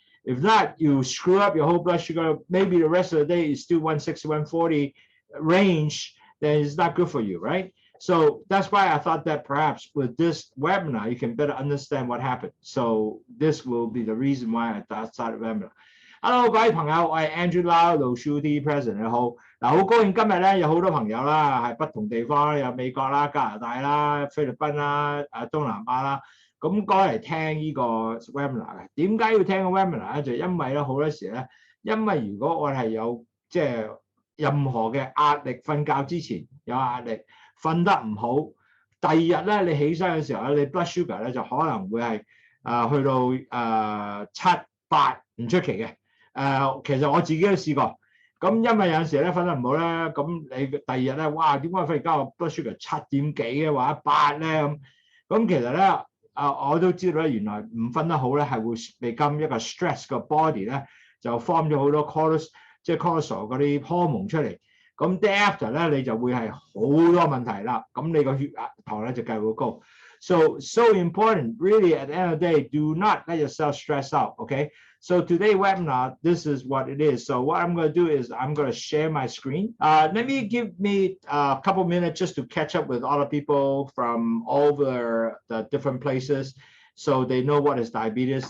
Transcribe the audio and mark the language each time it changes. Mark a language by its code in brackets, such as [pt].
[en] If not, you screw up your whole blood sugar, maybe the rest of the day is still 160, 140 range, then it's not good for you, right? So that's why I thought that perhaps with this webinar, you can better understand what happened. So this will be the reason why I started webinar. [yue] Hello， 各位朋友，我係 Andrew Lau， [en] LOWSUTEA President， [yue] 你好。好高興今日咧有好多朋友啦，係不同地方，有美國啦、加拿大啦、菲律賓啦、東南亞啦，咁過嚟聽呢個 webinar 嘅。點解要聽個 webinar 咧？就因為咧好多時咧，因為如果我係有任何嘅壓力，瞓覺之前有壓力，瞓得唔好，第二日咧你起身嘅時候咧，你 [en] blood sugar [yue] 咧就可能會係去到7、8唔出奇嘅。其實我自己都試過。咁因為有陣時咧瞓得唔好咧，咁你第二日咧，哇，點解瞓而家我 [en] blood sugar [yue] 7點幾嘅或者8咧咁其實咧我都知道咧，原來唔瞓得好咧係會become一個 stress 個 body 咧就 form 咗好多 cortisol 嗰啲 hormone 出嚟，咁 [en] day after [yue] 咧你就會係好多問題啦，咁你個血壓糖咧就繼續會高。 [en] So important, really, at the end of the day, do not let yourself stress out, okay? So today's webinar, this is what it is. So what I'm going to do is I'm going to share my screen. Let me give me a couple minutes just to catch up with all the people from all over the different places so they know what is diabetes.